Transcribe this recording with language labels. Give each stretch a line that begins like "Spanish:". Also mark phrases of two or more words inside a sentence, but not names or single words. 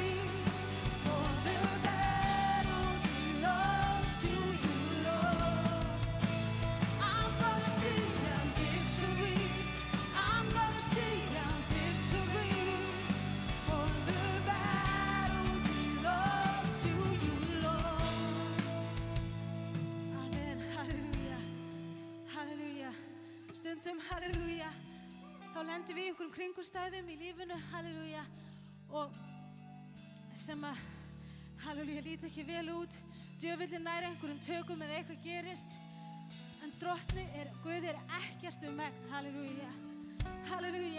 English: For the battle belongs to you, Lord. I'm gonna see a victory. I'm gonna see a victory. For the battle belongs to you, Lord.
Icelandic: Amen, halleluja, halleluja. Stundum, halleluja, þá lendum við í einhverjum kringumstæðum í lífinu, halleluja, og sem að, halleluja, líti ekki vel út. Djöfullinn nær einhverjum tökum eða eitthvað gerist, en Guð ekkert megn, halleluja, halleluja.